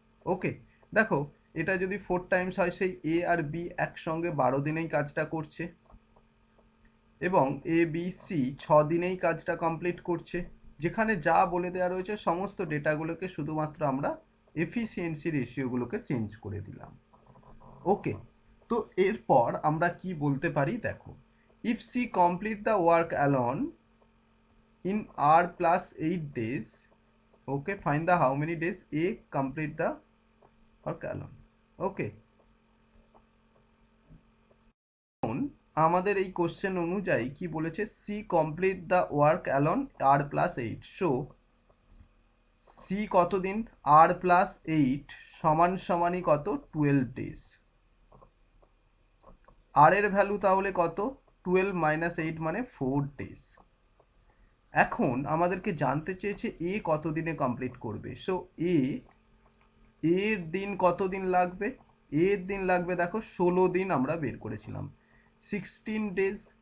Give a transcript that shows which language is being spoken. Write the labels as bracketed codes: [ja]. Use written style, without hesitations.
[bn] ওকে, দেখো এটা যদি 4 টাইমস হয়, সেই এ আর বি একসঙ্গে 12 দিনেই কাজটা করছে, এবং এ বি সি 6 দিনেই কাজটা কমপ্লিট করছে। যেখানে যা বলে দেওয়া রয়েছে সমস্ত ডেটাগুলোকে শুধুমাত্র আমরা এফিসিয়েন্সি রেশিওগুলোকে চেঞ্জ করে দিলাম। ওকে, তো এরপর আমরা কি বলতে পারি দেখো, [en] If C complete the work alone in R plus 8 days, okay, find the how many days A complete the work alone. Okay, [bn] আমাদের এই কোশ্চেন অনুযায়ী কি বলেছে, [en] C complete the work alone R plus 8, so C কতদিন, R plus 8 [bn] সমান সমানই কত, [en] 12 days। [bn] R এর value তাহলে কত, 12 minus 8 মানে 4 days। এখন আমাদেরকে জানতে চেয়েছে এ কত দিনে কমপ্লিট করবে, সো এর দিন কত দিন লাগবে, এর দিন লাগবে দেখো 16 দিন আমরা বের করেছিলাম, 16 ডেজ।